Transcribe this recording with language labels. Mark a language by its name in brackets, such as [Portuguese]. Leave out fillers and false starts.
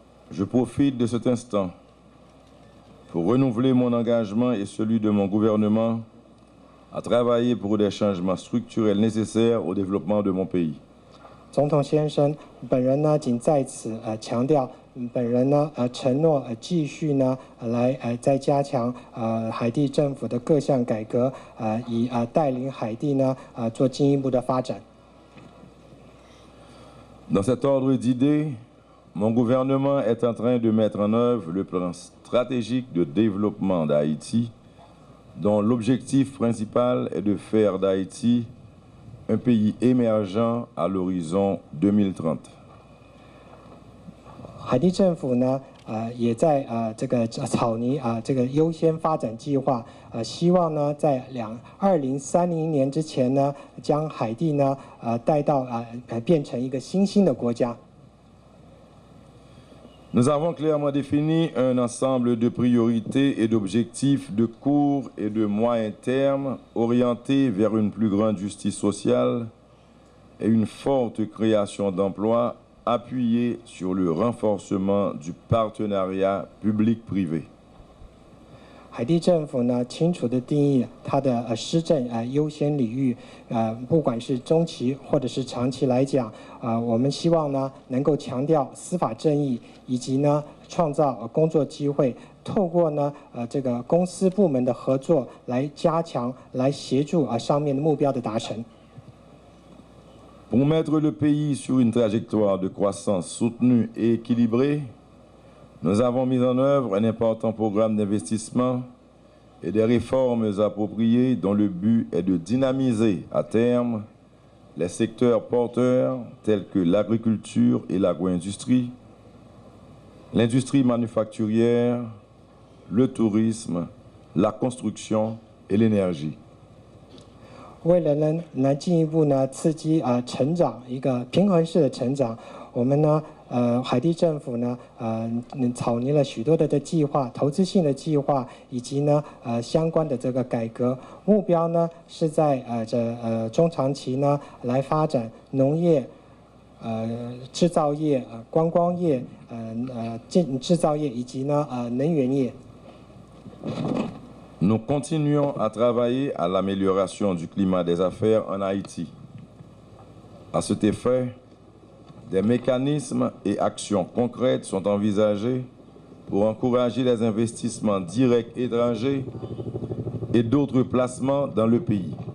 [French] Je profite de cet instant pour renouveler mon engagement et celui de mon gouvernement à travailler pour des changements structurels nécessaires au développement de mon pays. [Chinese] 总统先生，本人呢仅在此强调，本人呢承诺继续呢来再加强海地政府的各项改革，以带领海地呢做进一步的发展。 [French] Dans cet ordre d'idées. Mon gouvernement est en train de mettre en œuvre le plan stratégique de développement d'Haïti, dont l'objectif principal est de faire d'Haïti un pays émergent à l'horizon 2030. [Chinese] 海地政府呢，也在这个草拟这个优先发展计划，希望呢在2030年之前呢，将海地呢带到变成一个新兴的国家。 [French] Nous avons clairement défini un ensemble de priorités et d'objectifs de court et de moyen terme orientés vers une plus grande justice sociale et une forte création d'emplois appuyée sur le renforcement du partenariat public-privé. [Chinese] 海地政府呢，清楚地定义它的施政优先领域，不管是中期或者是长期来讲，我们希望呢能够强调司法正义，以及呢创造工作机会，透过呢这个公司部门的合作来加强、来协助上面的目标的达成。 [French] Pour mettre le pays sur une trajectoire de croissance soutenue et équilibrée, nous avons mis en œuvre un important programme d'investissement et des réformes appropriées dont le but est de dynamiser à terme les secteurs porteurs tels que l'agriculture et l'agro-industrie, l'industrie manufacturière, le tourisme, la construction et l'énergie. [Chinese] 为了呢进一步呢刺激成长，一个平衡式的成长，我们呢海地政府呢草拟了许多的计划，投资性的计划，以及呢相关的这个改革，目标呢是在中长期呢来发展农业、制造业、观光业、制造业以及呢能源业。 [French] Nous continuons à travailler à l'amélioration du climat des affaires en Haïti. À cet effet, des mécanismes et actions concrètes sont envisagés pour encourager les investissements directs étrangers et d'autres placements dans le pays.